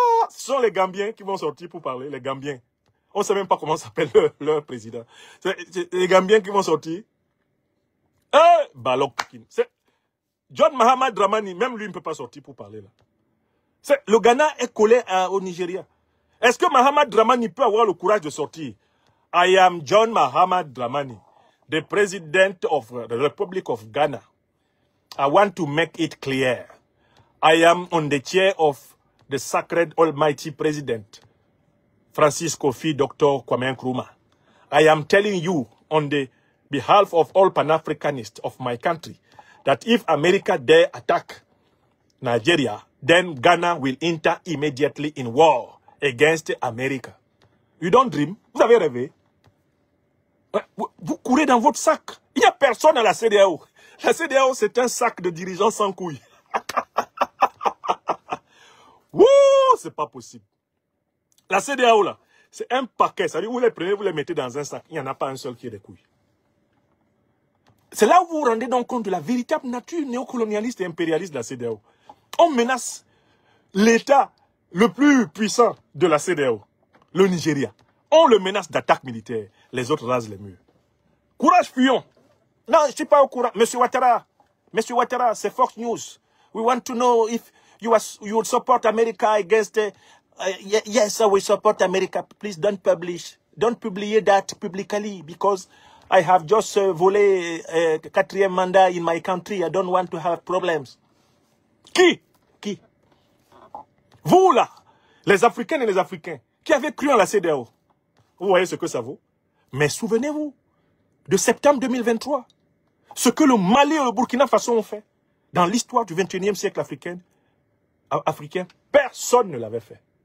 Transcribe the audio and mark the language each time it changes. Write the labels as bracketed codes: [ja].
[fr] Ce sont les Gambiens qui vont sortir pour parler, les Gambiens. On ne sait même pas comment s'appelle leur président. C'est les Gambiens qui vont sortir. Balok. John Mahamad Dramani, même lui ne peut pas sortir pour parler là. Le Ghana est collé au Nigeria. Est-ce que Mahamad Dramani peut avoir le courage de sortir? [en] I am John Mahamad Dramani, the President of the Republic of Ghana. I want to make it clear. I am on the chair of the Sacred Almighty President, Francis Kofi Dr. Kwame Nkrumah. I am telling you on the behalf of all Pan-Africanists of my country, that if America dare attack Nigeria, then Ghana will enter immediately in war against America. You don't dream. [fr] Vous avez rêvé. Vous courez dans votre sac. Il n'y a personne à la CEDEAO. La CEDEAO, c'est un sac de dirigeants sans couilles. Wouh! c'est pas possible. La CEDEAO, là, c'est un paquet. C'est-à-dire, vous les prenez, vous les mettez dans un sac. Il n'y en a pas un seul qui ait des couilles. C'est là où vous vous rendez donc compte de la véritable nature néocolonialiste et impérialiste de la CEDEAO. On menace l'État le plus puissant de la CEDEAO, le Nigeria. On le menace d'attaque militaire. Les autres rasent les murs. Courage, fuyons. Non, je ne suis pas au courant. Monsieur Ouattara, c'est Fox News. [en] We want to know if you would support America against... yes, we support America. Please don't publish. Don't [fr] publier [en] that publicly because I have just [fr] volé [en] 4e mandat in my country. I don't want to have problems. [fr] Qui? Vous, là, les Africaines et les Africains, qui avez cru en la CEDEAO. Vous voyez ce que ça vaut. Mais souvenez-vous de septembre 2023. Ce que le Mali et le Burkina Faso ont fait dans l'histoire du 21e siècle africain, personne ne l'avait fait.